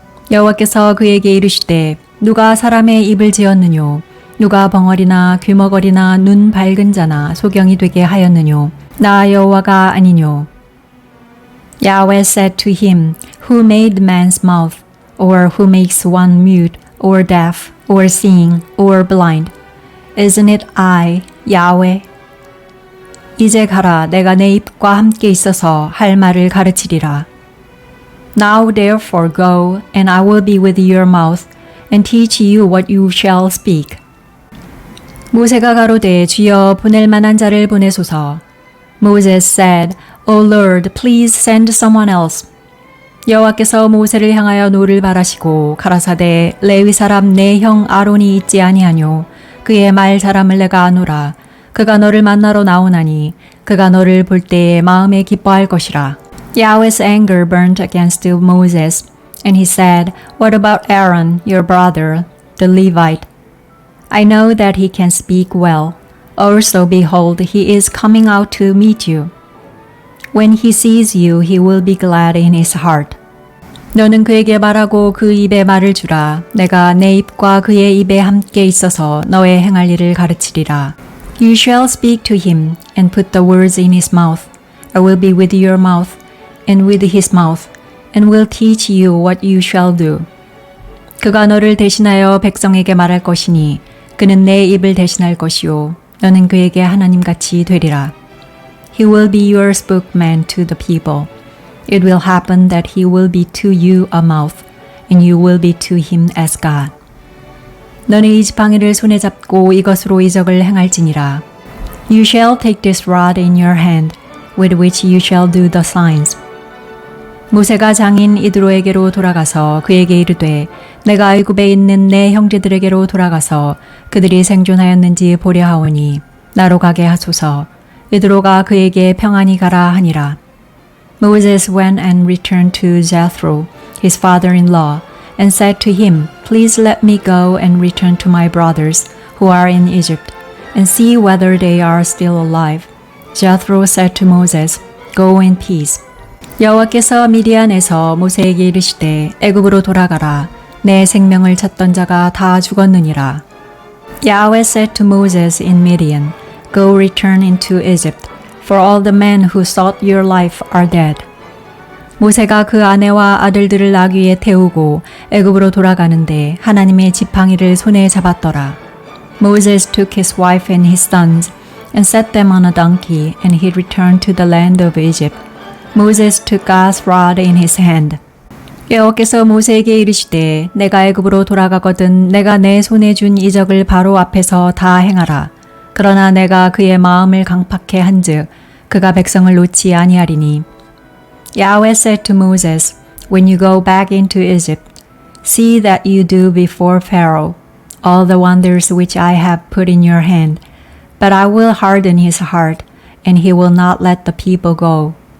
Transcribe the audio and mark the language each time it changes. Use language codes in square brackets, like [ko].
[ko] 여호와께서 그에게 이르시되 누가 사람의 입을 지었느뇨? 누가 벙어리나 귀머거리나 눈 밝은 자나 소경이 되게 하였느뇨? 나 여호와가 아니뇨? [en] Yahweh said to him, Who made man's mouth, or who makes one mute, or deaf, or seeing, or blind? Isn't it I, Yahweh? [ko] 이제 가라, 내가 내 입과 함께 있어서 할 말을 가르치리라. [en] Now therefore go, and I will be with your mouth, and teach you what you shall speak. [ko] 모세가 가로되 주여 보낼 만한 자를 보내소서. [en] Moses said, O Lord, please send someone else. [ko] 여호와께서 모세를 향하여 노를 바라시고 가라사대 레위 사람 내 형 아론이 있지 아니하뇨? 그의 말 잘함을 내가 아노라. 그가 너를 만나러 나오나니 그가 너를 볼 때에 마음에 기뻐할 것이라. [en] Yahweh's anger burned against Moses, and he said, What about Aaron, your brother, the Levite? I know that he can speak well. Also, behold, he is coming out to meet you. When he sees you, he will be glad in his heart. [ko] 너는 그에게 말하고 그 입에 말을 주라. 내가 내 입과 그의 입에 함께 있어서 너의 행할 일을 가르치리라. [en] You shall speak to him and put the words in his mouth. I will be with your mouth and with his mouth and will teach you what you shall do. [ko] 그가 너를 대신하여 백성에게 말할 것이니 그는 내 입을 대신할 것이요 너는 그에게 하나님같이 되리라. [en] He will be your spokesman to the people. It will happen that he will be to you a mouth, and you will be to him as God. [ko] 너는 이 지팡이를 손에 잡고 이것으로 이적을 행할지니라. [en] You shall take this rod in your hand, with which you shall do the signs. [ko] 모세가 장인 이드로에게로 돌아가서 그에게 이르되 내가 애굽에 있는 내 형제들에게로 돌아가서 그들이 생존하였는지 보려 하오니 나로 가게 하소서. 이드로가 그에게 평안히 가라 하니라. [en] Moses went and returned to Jethro, his father-in-law, and said to him, Please let me go and return to my brothers who are in Egypt, and see whether they are still alive. Jethro said to Moses, Go in peace. [ko] 여호와께서 미디안에서 모세에게 이르시되 애굽으로 돌아가라. 내 생명을 찾던 자가 다 죽었느니라. [en] Yahweh said to Moses in Midian, Go return into Egypt, for all the men who sought your life are dead. [ko] 모세가 그 아내와 아들들을 나귀에 태우고 애굽으로 돌아가는데 하나님의 지팡이를 손에 잡았더라. [en] Moses took his wife and his sons and set them on a donkey, and he returned to the land of Egypt. Moses took God's rod in his hand. [ko] 여호와께서 모세에게 이르시되 내가 애굽으로 돌아가거든 내가 내 손에 준 이적을 바로 앞에서 다 행하라. 그러나 내가 그의 마음을 강팍해 한즉 그가 백성을 놓지 아니하리니. [en] Yahweh said to Moses, When you go back into Egypt, see that you do before Pharaoh all the wonders which I have put in your hand, but I will harden his heart, and he will not let the people go.